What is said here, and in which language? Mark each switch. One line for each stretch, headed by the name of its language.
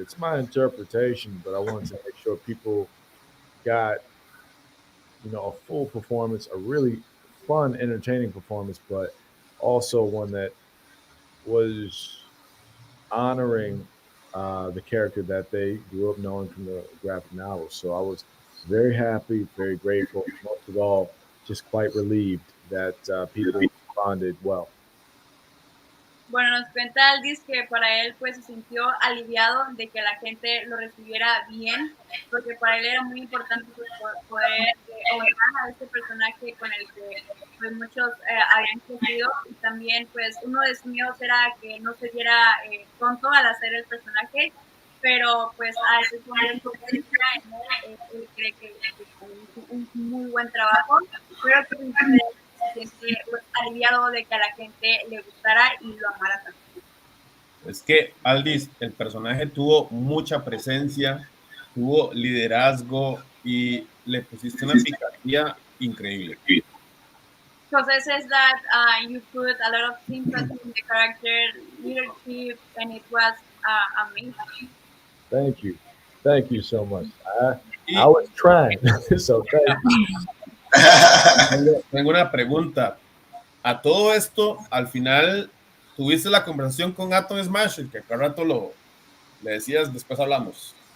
English: It's my interpretation, but I wanted to make sure people got a full performance, a really fun, entertaining performance, but also one that was honoring the character that they grew up knowing from the graphic novels. So I was very happy, very grateful, most of all, just quite relieved that people responded well.
Spanish: Bueno, nos cuenta Aldis que para él pues se sintió aliviado de que la gente lo recibiera bien, porque para él era muy importante pues, poder honrar a este personaje con el que pues muchos habían crecido, y también pues uno de sus miedos era que no se diera tonto al hacer el personaje, pero pues al poner su presencia en él cree que hizo un muy buen trabajo, pero que se siente pues, aliviado de que a la gente le gustara y lo amara también. Es que Aldis, el personaje tuvo mucha presencia, tuvo liderazgo y le pusiste una picardía increíble.
English: Jose says that you put a lot of sympathy in the character, leadership, and it was amazing. Thank you so much. I was trying, so thank you.
Spanish: Tengo una pregunta. A todo esto, al final, ¿tuviste la conversación con Atom Smasher? Que cada rato le decías, después hablamos.